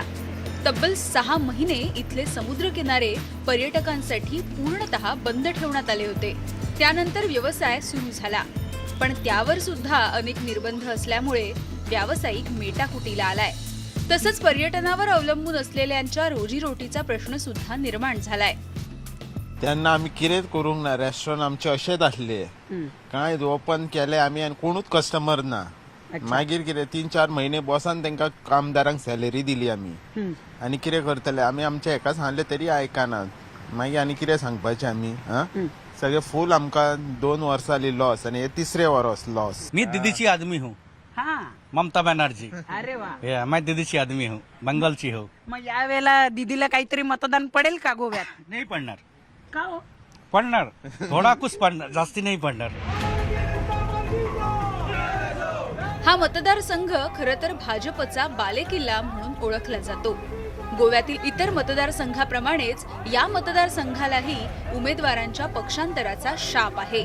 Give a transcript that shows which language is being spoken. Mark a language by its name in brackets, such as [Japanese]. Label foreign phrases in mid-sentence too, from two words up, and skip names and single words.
[Marathi] तब्बल 6 महिने इथले समुद्रकिनारे पर्यटकांसाठी पूर्णतः बंद ठेवण्यात आले होते. त्यानंतर व्यवसाय सुरू झाला, पण त्यावर सुद्धा अनेक निर्बंध असल्यामुळे व्यावसायिक मेटाकुटीला आलाय. तसंच पर्यटनावर अवलंबून असलेल्यांच्या रोजीरोटीचा प्रश्न सुद्धा निर्माण झालाय. [Konkani] तेन्ना आमी कितें करूंक ना, रेस्टॉरंट आमचे अशेंच आसले, कांय ओपन केले आमी आनी कोणूच कस्टमर ना. मागीर कितें 3-4 म्हयने बसान तांकां कामदारांक सॅलरी दिली आमी, आनी कितें करतले आमी. आमच्या हेका सांगले तरी आयकनात. मागीर आनी कितें सांगपाचें आमी. सगळे फूल आमकां 2 वर्सां जाली लॉस, आनी हे 3रे वर्स लॉस. [Hindi] मैं दीदी की आदमी हूँ. ममता बनर्जी. [Marathi] अरे वा. [Hindi] मैं दीदी की आदमी हूँ, बंगाल ची हूँ. [Marathi] मग यावेळेला दीदीला काहीतरी मतदान पडेल का गोव्यात? नहीं पडणार. का हो? पडणार, [Hindi] थोडा कुछ [Marathi] पडणार, जास्ती नहीं पडणार. हा मतदारसंघ खरं तर भाजपचा बालेकिल्ला म्हणून ओळखला जातो. गोव्यातील इतर मतदारसंघाप्रमाणेच या मतदारसंघालाही उमेदवारांच्या पक्षांतराचा शाप आहे.